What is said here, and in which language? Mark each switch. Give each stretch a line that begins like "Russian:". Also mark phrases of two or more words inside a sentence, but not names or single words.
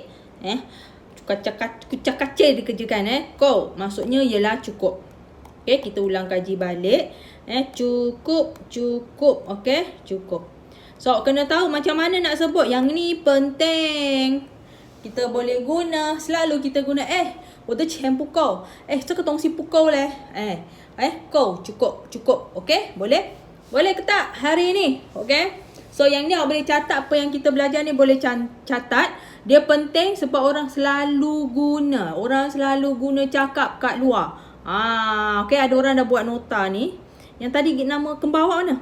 Malay: Kucak-kacir dikerjakan. 够 maksudnya ialah cukup. Okay, kita ulang kaji balik. Cukup. Okay, cukup. So, kena tahu macam mana nak sebut. Yang ni penting. Kita boleh guna. Selalu kita guna
Chinese: 我的钱不够，这个东西不够嘞，
Malay: 够，cukup, okey? Boleh? Boleh ke tak hari ni? Okey? So yang ni awak boleh catat apa yang kita belajar ni, boleh catat. Dia penting sebab orang selalu guna cakap kat luar. Okey, ada orang dah buat nota ni. Yang tadi nama kembar awak mana?